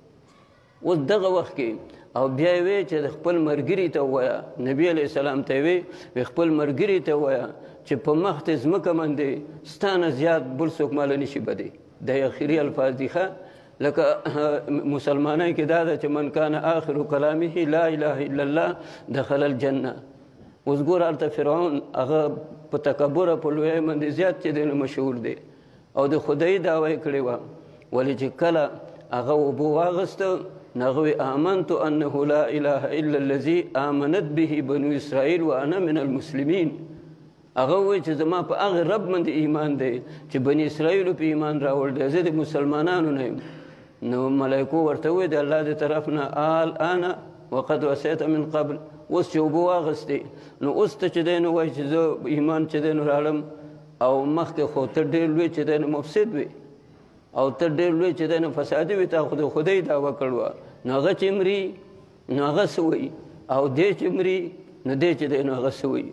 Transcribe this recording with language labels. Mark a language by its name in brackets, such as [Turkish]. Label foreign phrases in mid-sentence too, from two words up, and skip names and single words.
[Pashto] اوس دغه وخت کې او بیا یې وی چې د خپل ملګري ته ووایه، نبي [Arabic] علیه السلام [Pashto] ته یې وی خپل ملګري ته ووایه چې په مخ د ځمکه باندې ستا نه زیات بل څوک ماله نشي بدی. دا اخري الفاظ دي ښه، لکه مسلمانۍ کې دا ده چې [Arabic] من کان آخر کلامه لا اله الا الله دخل الجنه. [Pashto] اوس ګوره هلته فرعون هغه په تکبر او په لویۍ باندې زیات چې دی نو مشهور دی او د خدایي دعوه یې کړې وه. ولې چې کله هغه اوبه واغسته نو هغه وی [Arabic] آمنت انه لا اله الا الذي آمنت به بنو اسرائیل وانا من المسلمین. [Pashto] هغه وی چې زما په هغه رب باندې ایمان دی چې بني اسرائیلو په ایمان راوړ دی، زه د مسلمانانو نه یم. نو ملایکو ورته وی د الله د طرف نه [Arabic] الآن وقد وصیت من قبل. [Pashto] اوس چې اوبه واغستې نو اوس ته چې دی نو وایي چې زه ایمان چې دی نو راړم او مخکې خو ته ډېر لوی چې دی نو مفسد وي او ته ډېر لوی چې دی نو فسادي وي، تا خو د خدای دعوه کړې نو هغه چې مري نو هغه څه وایي او دی چې مري نو دی چې دی نو هغه څه وایي.